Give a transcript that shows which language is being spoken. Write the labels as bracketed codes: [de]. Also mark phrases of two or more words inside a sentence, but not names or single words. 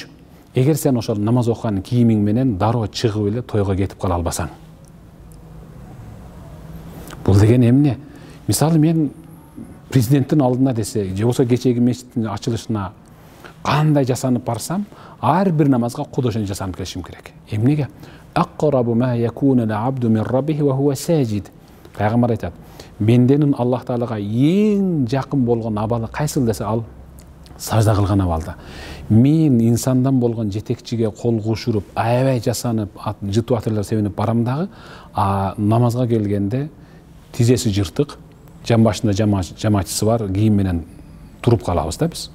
[ky] Эгер сен ошол намаз окуган кийимиң менен дароо чыгып эле тойго кетип кала албасаң. Бул деген эмне? Мисалы мен президенттин алдына десе, же болсо кечеги мечиттин ачылышына кандай жасанып барсам, ар бир намазга кудошон жасанып келишим керек. Эмнеге? [ar] أقرب ما يكون العبد من ربه وهو ساجد. [ky] Пайгамбар айтат, бенденин Аллах Таалага эң жакын болгон абалы кайсыл десе, ал сажда кылган абалда. Мен инсандан болгон жетекчиге кол кушуруп, аябай жасанып, жытып атырлар себенип барам дагы, намазга келгенде тизеси жыртык, жан башында жамаатчысы бар, кийим менен туруп калабыз да биз.